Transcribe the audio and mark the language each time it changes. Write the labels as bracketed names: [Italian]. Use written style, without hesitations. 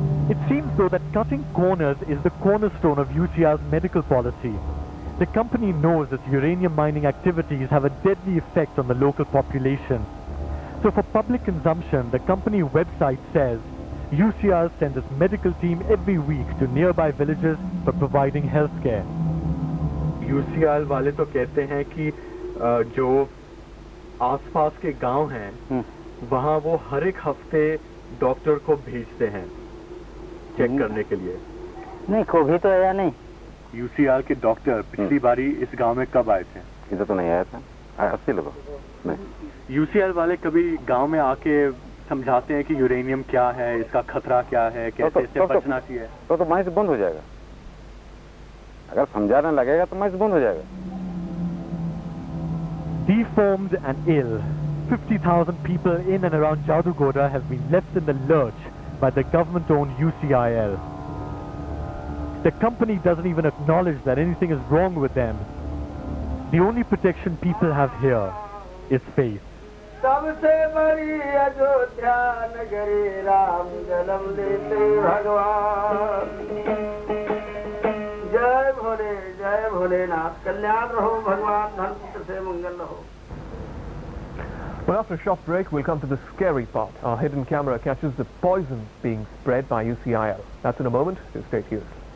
[English] It seems though that cutting corners is the cornerstone of UCL's medical policy. The company knows that uranium mining activities have a deadly effect on the local population. So for public consumption, the company website says UCL sends its medical team every week to nearby villages for providing health care. [Hindi] UCL वाले तो कहते हैं कि जो आसपास के गांव हैं वहां वो हर एक हफ्ते डॉक्टर को भेजते हैं चेक करने के लिए। नहीं, कभी तो आया नहीं। UCL के डॉक्टर पिछली बारी इस गांव में कब आए थे? इधर तो नहीं आया था, 80 लोगों नहीं। UCL वाले कभी गांव में आके समझाते हैं कि यूरेनियम क्या है, इसका खतरा क्या है, कैसे इससे बचना चाहिए? तो माइस बंद हो जाएगा। अगर समझाने लगेगा तो माइस बंद हो जाएगा। [English] Deformed and ill, 50,000 people in and around Jadugoda have been left in the lurch by the government-owned UCIL. The company doesn't even acknowledge that anything is wrong with them. The only protection people have here is faith. [Hindi] सबसे बड़ी अयोध्या नगरी राम जन्म देते भगवान। जय भोलेनाथ, कल्याण रहो भगवान, धन से मंगल रहो। [English] Well, after a short break, we'll come to the scary part. Our hidden camera catches the poison being spread by UCIL. That's in a moment. So stay tuned.